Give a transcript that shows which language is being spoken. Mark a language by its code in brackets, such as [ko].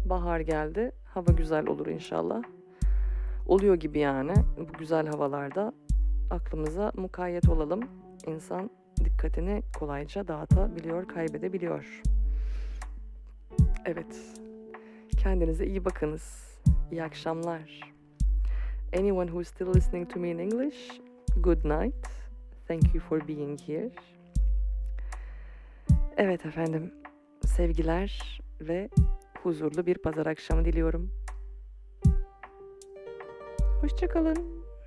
[tr] Bahar geldi, hava güzel olur inşallah. Oluyor gibi yani bu güzel havalarda. Aklımıza mukayyet olalım. İnsan dikkatini kolayca dağıtabiliyor, kaybedebiliyor. Evet, kendinize iyi bakınız. İyi akşamlar. [en] Anyone who's still listening to me in English, good night. Thank you for being here. [tr] Evet efendim, sevgiler ve huzurlu bir pazar akşamı diliyorum. Hoşça kalın.